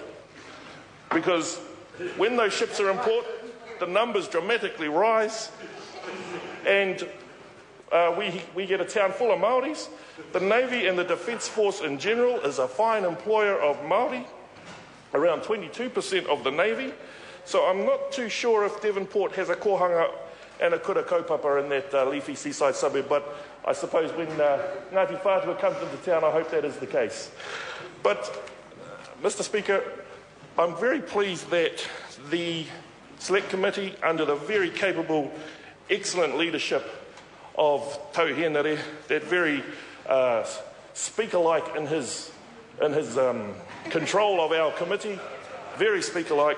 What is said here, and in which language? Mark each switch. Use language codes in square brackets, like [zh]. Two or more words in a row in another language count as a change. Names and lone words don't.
[en] Because when those ships are in port, the numbers dramatically rise, and we get a town full of Māoris. The Navy and the Defence Force in general is a fine employer of Māori, around 22% of the Navy. So I'm not too sure if Devonport has a kohanga and a [mi] kura kaupapa [en] in that leafy seaside suburb, but I suppose when Ngati Whatua comes into town, I hope that is the case. But, Mr. Speaker, I'm very pleased that the Select Committee, under the very capable, excellent leadership of Tau Henare, that very speaker-like in his control of our committee, very speaker-like.